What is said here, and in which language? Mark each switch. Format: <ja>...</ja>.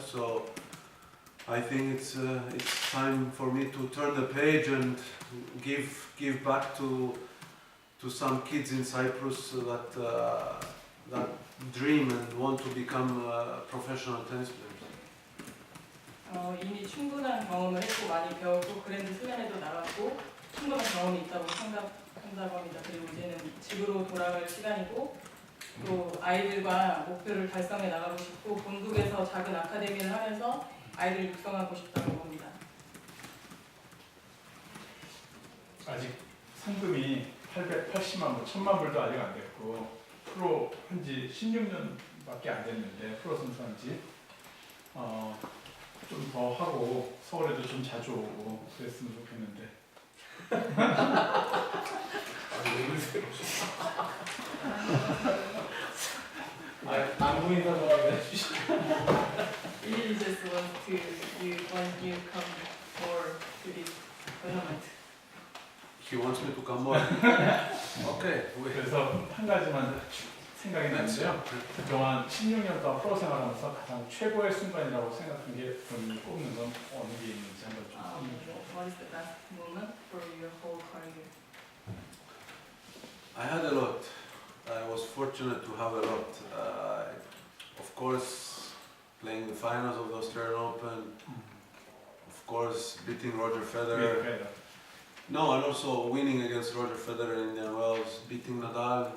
<en>So I think it's time for me to turn the page and give back to some kids in Cyprus that dream and want to become professional tennis players.</en> <ko>이미 충분한 경험을 했고 많이 배웠고 그랜드 슬램에도 나갔고 충분한 경험이 있다고 생각한다고 합니다. 그리고 이제는 집으로 돌아갈 시간이고 또 아이들과 목표를 달성해 나가고 싶고 본국에서 작은 아카데미를 하면서 아이를 육성하고 싶다고 합니다. 아직 상금이 880만 불, 1000만 불도 아직 안 됐고 프로 한지 16년밖에 안 됐는데 프로 선수 한지 좀 더 하고 서울에도 좀 자주 오고 그랬으면 좋겠는데. 안부 인사 좀 해주시죠.</ko> <en>Really just want you come more to this tournament. He wants me to come more. Okay.</en> <ko>그래서 한 가지만 생각이 나는데요. 그동안 16년 동안 프로 생활하면서 가장 최고의 순간이라고 생각한 게 본인이 꼽는 건 어느 게 있는지 한번 좀 설명해 주세요.</ko> <en>What is the best moment for your whole career? I had a lot. I was fortunate to have a lot. Of course, playing the finals of the Australian Open. Of course, beating Roger Federer. No, and also winning against Roger Federer in Indian Wells, beating Nadal.</en>